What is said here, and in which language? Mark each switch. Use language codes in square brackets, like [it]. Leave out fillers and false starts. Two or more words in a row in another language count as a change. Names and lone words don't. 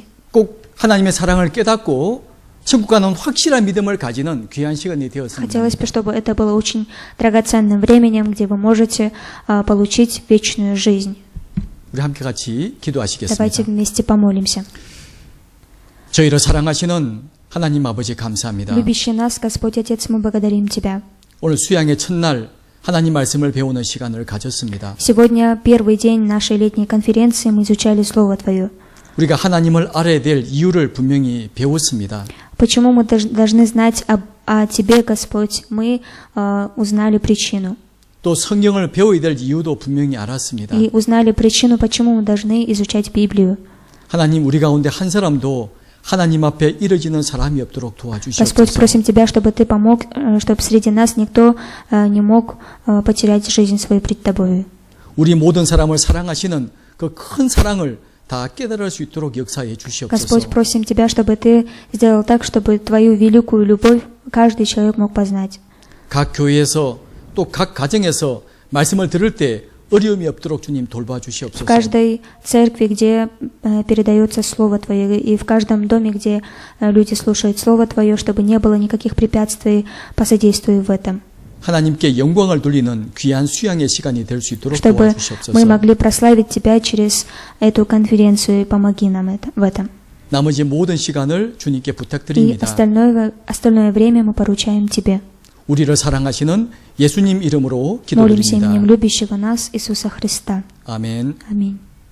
[ko] 꼭 하나님의 사랑을 깨닫고 천국 가는 확실한 믿음을 가지는 귀한 시간이 되었습니다. [ru] Хотелось бы, чтобы это было очень драгоценным временем, где вы можете получить вечную жизнь. [ko] 우리 함께 같이 기도하시겠습니다. [ru] Давайте вместе помолимся. [ko] 저희를 사랑하시는 하나님 아버지 감사합니다. [ru] Любящий нас, Господь Отец, мы благодарим Тебя. [ko] 오늘 수양의 첫날 하나님 말씀을 배우는 시간을 가졌습니다. [ru] Сегодня первый день нашей летней конференции мы изучали Слово Твое. [ko] 우리가 하나님을 알아야 될 이유를 분명히 배웠습니다. [ru] Почему мы должны знать о Тебе, Господь? Мы узнали причину. [ko] 또 성경을 배워야 될 이유도 분명히 알았습니다. [ru] И узнали причину, почему мы должны изучать Библию. [ko] 하나님 우리 가운데 한 사람도 하나님 앞에 이르지는 사람이 없도록 [ru] Господь, [ko] 도와주시옵소서. [ru] просим Тебя, чтобы Ты помог, чтобы среди нас никто не мог потерять жизнь свою пред Тобою. [ko] 우리 모든 사람을 사랑하시는 그 큰 사랑을 다 깨달을 수 있도록 역사해 주시옵소서. [ru] Господь, просим Тебя, чтобы Ты сделал так, чтобы Твою великую любовь каждый человек мог познать. [ko] 각 교회에서 또 각 가정에서 말씀을 들을 때 어려움이 없도록 주님 [ru] В [ko] 돌봐주시옵소서. [ru] каждой церкви, где передается Слово Твое, и в каждом доме, где люди слушают Слово Твое, чтобы не было никаких препятствий, посодействуй в этом. [ko] 하나님께 영광을 돌리는 귀한 수양의 시간이 될 수 있도록 [ru] Чтобы [ko] 도와주시옵소서. [ru] мы могли прославить Тебя через эту конференцию, и помоги нам в этом. [ko] 나머지 모든 시간을 주님께 [ru] И [ko] 부탁드립니다. [ru] остальное время мы поручаем Тебе. [ko] 우리를 사랑하시는 예수님 이름으로 [ru] Молимся именем [ko] 기도드립니다. [ru] любящего нас Иисуса Христа. [ko] 아멘. [ru] Аминь.